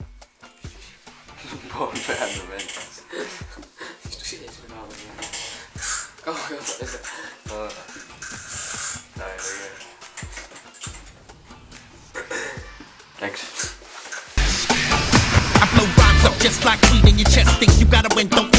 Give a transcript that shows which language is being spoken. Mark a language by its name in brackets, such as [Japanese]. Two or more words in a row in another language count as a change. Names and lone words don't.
[Estonian] Pool peale veel. Istu siia selle kaua peale. Kaua peale. Läks. [English] I blow rhymes up just like weed in your chest. Think you gotta win, don't